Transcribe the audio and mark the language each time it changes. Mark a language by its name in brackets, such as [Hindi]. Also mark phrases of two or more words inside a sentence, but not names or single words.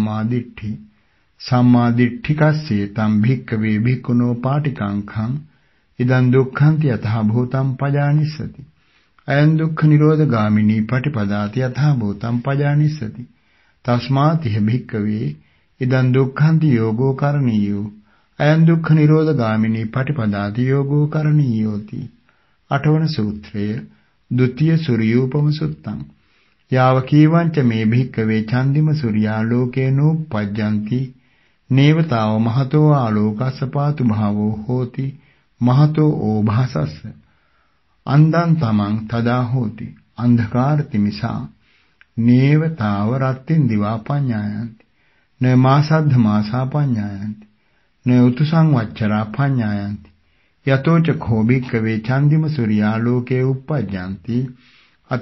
[Pali] සම්මා දිට්ඨිකස්සේ තං භික්ඛවේ භික්ඛුනෝ පාටිකංඛං ඉදං දුක්ඛන්ති යතහ භූතං පජානිස්සති අයං දුක්ඛ නිරෝධගාමිනී පටිපදාති යථා භූතං පජානිස්සති තස්මාතිහ භික්ඛවේ ඉදං දුක්ඛන්ති යෝගෝ කරණීයෝ අයං දුක්ඛ නිරෝධගාමිනී පටිපදාති යෝගෝ කරණීයෝති අටවන සූත්‍රය ဒုတိ ය සූර්යෝපම සුත්තං යාව කීවංච මේ භික්ඛවේ චන්දිම සූර්යා ලෝකේනෝ පජ්ජಂತಿ නේවතාව මහතෝ ආලෝකස්ස පාතු භාවෝ හෝති මහතෝ ඕභාසස්ස අන්දං තමං තදා හෝති අන්ධකාර තිමිසා නේවතාව රත්තින් දිවා පඤ්ඤායන්ති න මාසද්ධ මාසා පඤ්ඤායන්ති න උතුසං වච්චරා පඤ්ඤායන්ති යතෝච කෝ භික්ඛවේ චන්දිම සූර්යා ලෝකේ උප්පජ්ජಂತಿ අත